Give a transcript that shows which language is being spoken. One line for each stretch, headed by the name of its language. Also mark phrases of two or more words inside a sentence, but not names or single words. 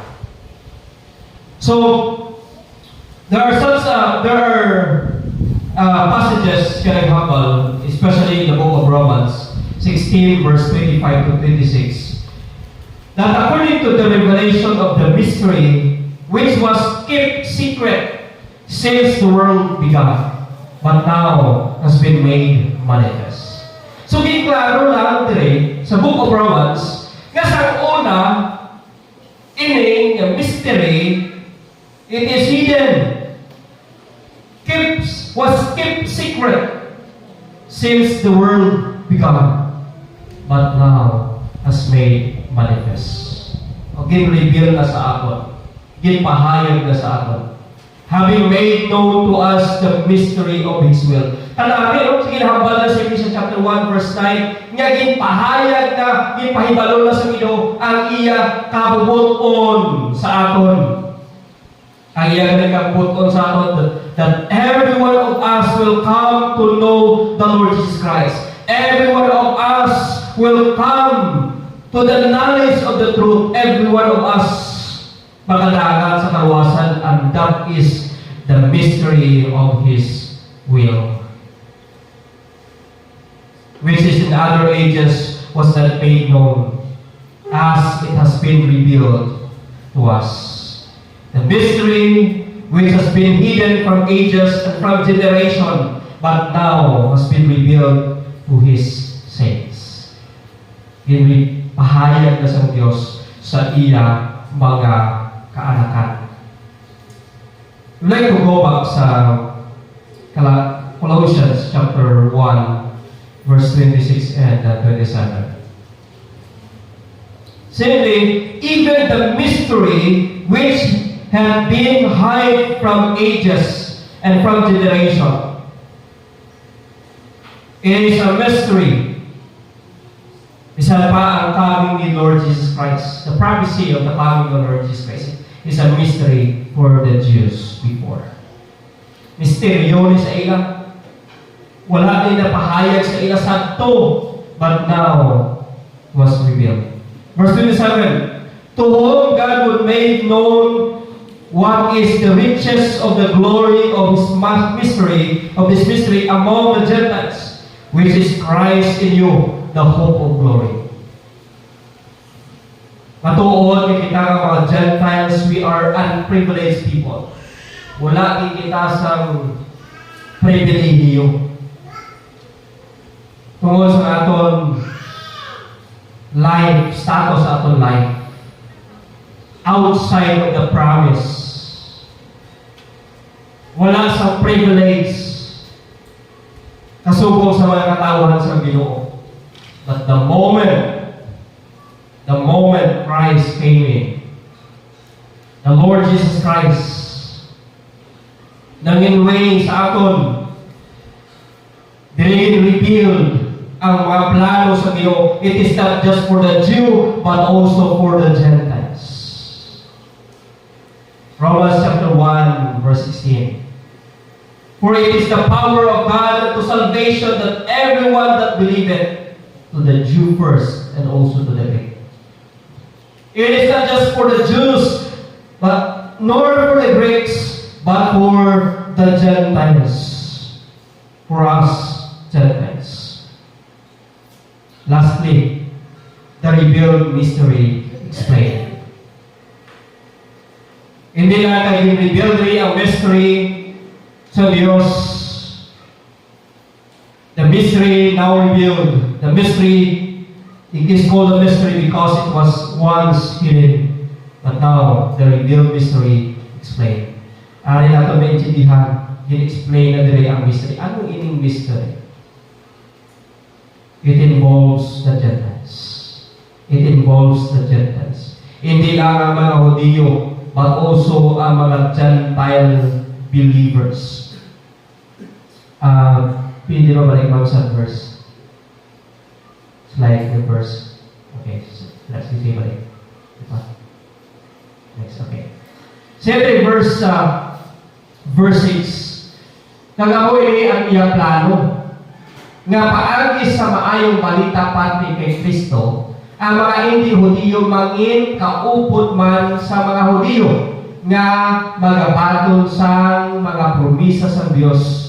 English: So there are passages can example, especially in the book of Romans 16 verse 25 to 26, that according to the revelation of the mystery which was kept secret since the world began, but now has been made manifest. So,
Hiligaynon: giklaro lang dire sa
English: book of Romans,
Hiligaynon: nga sa una, ining mystery,
English: it is hidden, was kept secret since the world began, but now has made manifest.
Hiligaynon: O gin-reveal na sa aton, ginpahayag na sa aton,
English: having made known to us the mystery of His will.
Hiligaynon: Kanami, sige hambal na sa Ephesians chapter 1 verse 9, nga ginpahayag na, ginpahibalo na sa Ginoo ang iya kabubuton sa aton. Ang iya kabubuton sa aton,
English: that every one of us will come to know the Lord Jesus Christ. Every one of us will come to the knowledge of the truth. Every one of us
Hiligaynon: makadagat sa karuwasan,
English: and that is the mystery of His will, which is in other ages was not made known, as it has been revealed to us. The mystery which has been hidden from ages and from generation, but now has been revealed to His saints.
Hiligaynon: Pahayag na sa Diyos sa iya mga kaanakan.
English: We'd like to go back sa Colossians chapter 1 verse 26 and 27. Simply, even the mystery which had been hid from ages and from generation, it is a mystery.
Hiligaynon: Isa pa ang coming ni Lord Jesus Christ.
English: The prophecy of the coming of Lord Jesus Christ is a mystery for the Jews before.
Hiligaynon: Misteryo ni sa ila. Wala din napahayag sa ila santo,
English: but now was revealed. Verse 27, to whom God would make known what is the riches of the glory of His mystery among the Gentiles, which is Christ in you, the hope of glory.
Hiligaynon: Matuon, kita nga mga Gentiles,
English: we are unprivileged people.
Hiligaynon: Wala din kita sa pribilehiyo. Tungkol sa aton life, status sa aton life,
English: outside of the promise,
Hiligaynon: wala sa privilege kasubong sa mga katawan sa Ginoo.
English: But the moment Christ came in, the Lord Jesus Christ,
Hiligaynon: nangin way sa aton, din revealed ang mga plano sa Ginoo.
English: It is not just for the Jew, but also for the Gentiles. Romans chapter 1, verse 16. For it is the power of God unto salvation that everyone that believeth, to the Jew first, and also to the Greek. It is not just for the Jews, but nor for the Greeks, but for the Gentiles. For us, Gentiles. Lastly, the revealed mystery explained.
Filipino: Hindi lang naging revealed ang mystery sa Diyos.
English: The mystery now revealed. The mystery, it is called a mystery because it was once hidden. But now, the revealed mystery explained.
Hiligaynon: Ari nato maintindihan, din-explain na dire ang mystery. Ano ining mystery?
English: It involves the Gentiles. It involves the Gentiles.
Filipino: Hindi lang ang mga Hudiyo,
English: but also
Hiligaynon: ang mga
English: Gentile believers.
Filipino: Pwede ba balik mo sa verse?
English: Slide the verse. Okay, so let's see balik. Diba? Next, okay. Siyempre, verse 6.
Hiligaynon: Nagahoy ang iyang plano nga paagi sa maayong balita pati kay Kristo, ang mga hindi Hudiyo mangin kaupod man sa mga Hudiyo nga magabatol sa mga promisa sa Dios.